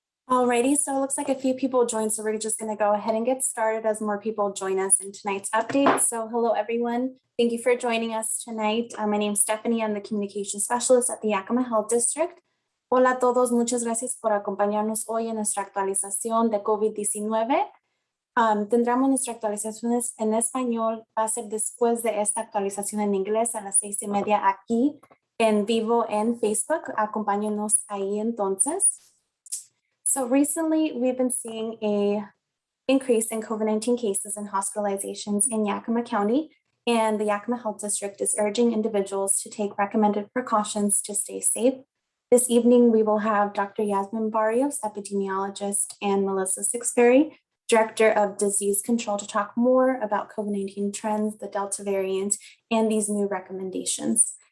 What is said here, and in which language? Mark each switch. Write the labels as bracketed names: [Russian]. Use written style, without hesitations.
[English] Alrighty, so it looks like a few people joined, so we're just going to go ahead and get started as more people join us in tonight's update. So hello, everyone. Thank you for joining us tonight. My name is Stephanie. I'm the Communication Specialist at the Yakima Health District. [Spanish] Hola a todos, muchas gracias por acompañarnos hoy en nuestra actualización de COVID-19. Tendremos nuestra actualización en español, va a ser después de esta actualización en inglés a las 6:30 aquí en vivo en Facebook. Acompáñenos ahí entonces. [English] So recently, we've been seeing an increase in COVID-19 cases and hospitalizations in Yakima County, and the Yakima Health District is urging individuals to take recommended precautions to stay safe. This evening, we will have Dr. Yasmin Barrios, epidemiologist, and Melissa Sixberry, Director of Disease Control, to talk more about COVID-19 trends, the Delta variant, and these new recommendations.